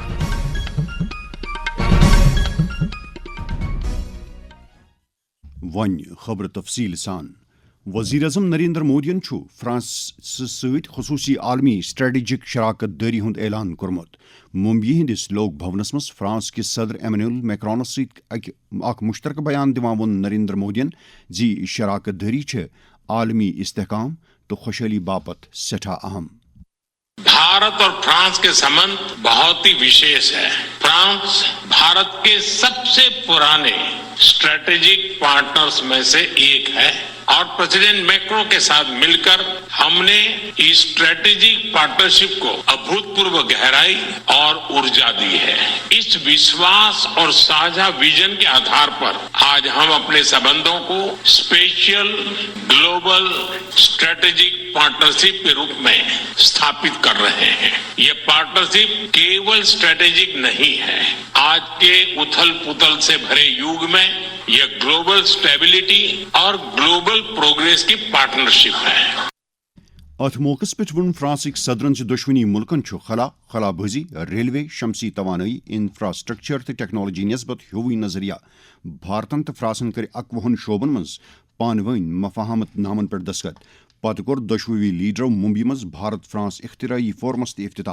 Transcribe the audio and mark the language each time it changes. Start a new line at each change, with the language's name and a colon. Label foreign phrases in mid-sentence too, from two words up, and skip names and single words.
Kashmiri: وۄنۍ خبر تفصیل سان وزیر اعظم نریندر مودین فرانسس سۭتۍ خصوصی عالمی اسٹریٹجک شراکت دٲری ہُنٛد اعلان کوٚرمُت ممبئی ہندس لوک بھونس منٛز فرانس کِس صدر ایمینوئل میکرونس سۭتۍ اکھ مشترکہٕ بیان دِوان ووٚن نریندر مودین زِ یہِ شراکت دٲری چھےٚ عالمی استحکام تہٕ خوشحالی باپت سٮ۪ٹھاہ اہم
Hindi: भारत और फ्रांस के संबंध बहुत ही विशेष है. फ्रांस भारत के सब से पुराने
English: strategic partners
Hindi: में से एक है और प्रेसिडेंट मैक्रों के साथ मिल कर हम ने इस
English: strategic partnership
Hindi: को अभूतपूर्व गहराई और ऊर्जा दी है. इस विश्वास और साझा विज़न के आधार पर आज हम अपने संबंधों को
English: special global strategic partnership
Hindi: के रूप में स्थापित कर रहे हैं. ये पार्टनरशिप केवल स्ट्रेटेजिक नहीं है. आज के उथल पुथल से भरे युग में यह
English: global stability
Hindi: और
English: global progress
Hindi: की पार्टनरशिप है.
Kashmiri: اتھ موقعس پٮ۪ٹھ ووٚن فرانسٕکۍ صدرن زِ دۄشوٕنی مُلکن چھُ خلا بٲزی ریلوے شمسی توانٲیی انفراسٹرکچر تہٕ ٹیکنالوجی نسبت ہیوٕے نظریہ بھارتن تہٕ فرانسن کٔرۍ 21 شعبن منٛز پانہٕ ؤنۍ مفاہمت نامن پٮ۪ٹھ دستخط پتہٕ کوٚر دۄشوٕے لیڈرو ممبئی منٛز بھارت فرانس اختراعی فورمس تہِ افتتاح.